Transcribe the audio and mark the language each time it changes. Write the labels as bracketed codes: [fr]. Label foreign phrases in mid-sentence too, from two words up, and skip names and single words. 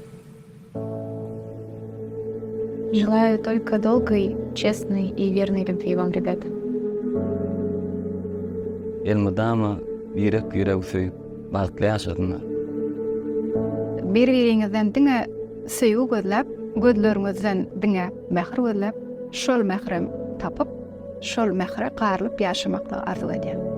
[ru] Желаю только долгой, честной и верной любви вам, ребята. [tk] Elmydama ýürek söýüp bagtly ýaşadylar. Bir-biriňizden diňe söýgü gözläp, gözleriňizden diňe mähir gözläp, şol mährem tapyp, şol mähre garylyp ýaşamakdy arzu edýän.